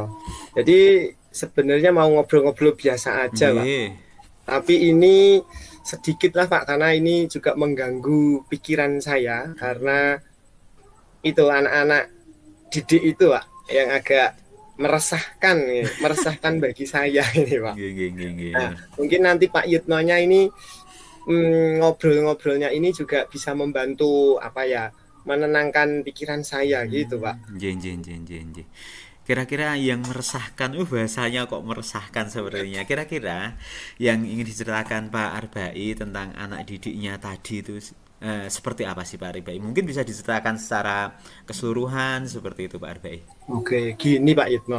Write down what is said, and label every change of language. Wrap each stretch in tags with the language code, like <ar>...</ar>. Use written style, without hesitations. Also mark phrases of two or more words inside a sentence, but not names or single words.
<id>Jadi sebenarnya mau ngobrol-ngobrol biasa aja Pak.</id> <jv>Nggih.</jv> <id>Tapi ini sedikit lah Pak, karena ini juga mengganggu pikiran saya. Karena itu anak-anak didik itu Pak, yang agak meresahkan, meresahkan bagi saya ini Pak.</id> <jv>Nggih, nggih, nggih,</jv> <id>Nah,</id> <jv>nggih.</jv> <id>mungkin nanti Pak Yitnonya ini ngobrol-ngobrolnya ini juga bisa membantu apa ya, menenangkan pikiran saya gitu Pak.</id> <jv>Nggih, nggih, nggih, nggih, nggih.</jv> <id>Kira-kira yang meresahkan, bahasanya kok meresahkan sebenarnya. Kira-kira yang ingin diceritakan Pak Arbai tentang anak didiknya tadi itu seperti apa sih Pak Arbai? Mungkin bisa diceritakan secara keseluruhan seperti itu Pak Arbai. Oke, gini Pak Yitno.</id>